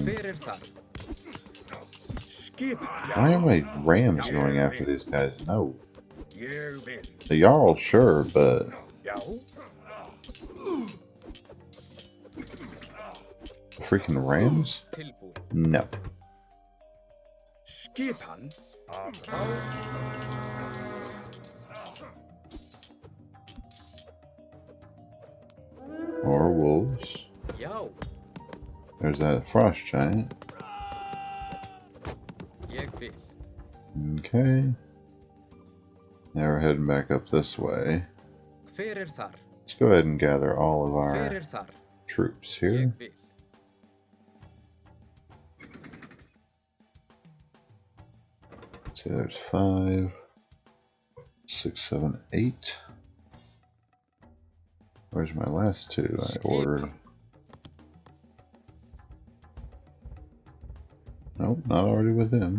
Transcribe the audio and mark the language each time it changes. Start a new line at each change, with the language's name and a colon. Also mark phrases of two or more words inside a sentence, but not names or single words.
Icelandic: Hver þar?
English: Why are my rams going after these guys? No.
Icelandic: Ég vil.
English: The Jarl, sure, but
Icelandic: Já.
English: freaking rams?
Icelandic: Tilbúin.
English: No.
Icelandic: Skipan. Atrás.
English: Or wolves.
Icelandic: Já.
English: There's that frost giant.
Icelandic: Ég vil.
English: Okay. Now we're heading back up this way.
Icelandic: Hver þar?
English: Let's go ahead and gather all of our
Icelandic: Hver þar?
English: troops here.
Icelandic: Ég vil.
English: See, there's 5, 6, 7, 8. Where's my last 2 I ordered? Nope, not already with him.